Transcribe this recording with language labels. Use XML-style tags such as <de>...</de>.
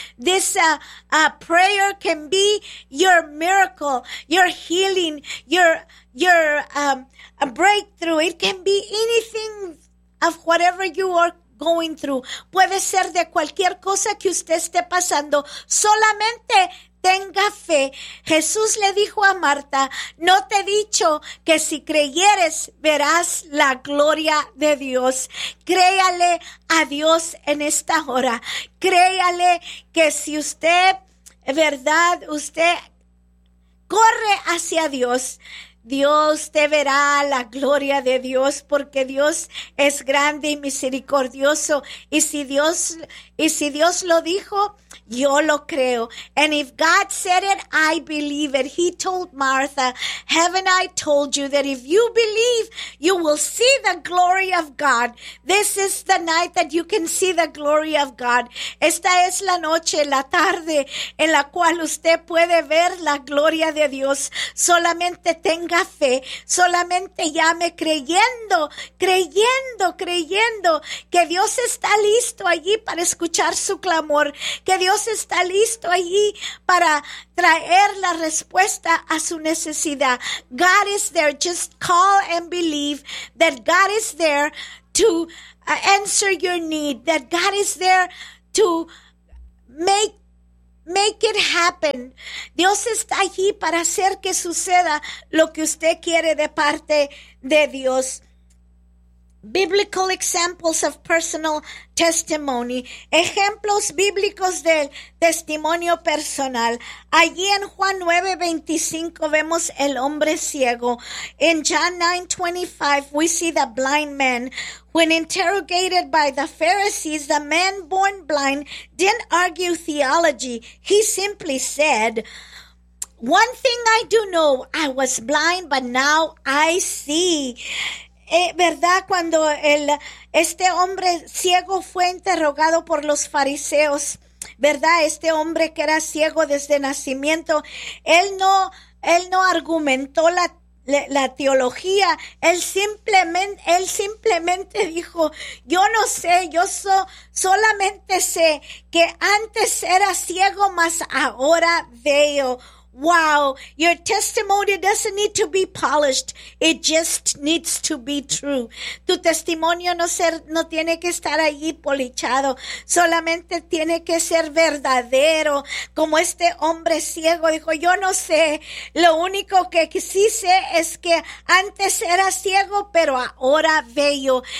<en>This prayer can be your miracle, your healing, your breakthrough. It can be anything of whatever you are going through.</en> <es>Puede ser de cualquier cosa que usted esté pasando. Solamente tenga fe. Jesús le dijo a Marta, no te he dicho que si creyeres verás la gloria de Dios. Créale a Dios en esta hora. Créale que si usted, verdad, usted corre hacia Dios, Dios te verá la gloria de Dios, porque Dios es grande y misericordioso. Y si Dios lo dijo, yo lo creo.</es> <en>And if God said it, I believe it. He told Martha, haven't I told you that if you believe, you will see the glory of God. This is the night that you can see the glory of God.</en> <es>Esta es la noche, la tarde, en la cual usted puede ver la gloria de Dios. Solamente tenga fe. Solamente llame creyendo que Dios está listo allí para escuchar su clamor, que Dios está listo allí para traer la respuesta a su necesidad.</es> <en>God is there. Just call and believe that God is there to answer your need, that God is there to make it happen.</en> <es>Dios está allí para hacer que suceda lo que usted quiere de parte de Dios.</es> <en>Biblical examples of personal testimony.</en> <es>Ejemplos bíblicos del testimonio personal. Allí en Juan 9:25 vemos el hombre ciego.</es> <en>In John 9:25 we see the blind man. When interrogated by the Pharisees, the man born blind didn't argue theology. He simply said, "One thing I do know, I was blind, but now I see."</en> <es>¿Verdad? Cuando este hombre ciego fue interrogado por los fariseos, ¿verdad? Este hombre que era ciego desde nacimiento, él no argumentó la teología, él simplemente dijo, yo no sé, solamente sé que antes era ciego, mas ahora veo.</es> <en>Wow, your testimony doesn't need to be polished. It just needs to be true.</en> <es>Tu testimonio no tiene que estar allí polichado. Solamente tiene que ser verdadero. Como este hombre ciego dijo, yo no sé. Lo único que sí sé es que antes era ciego, pero ahora veo.</es>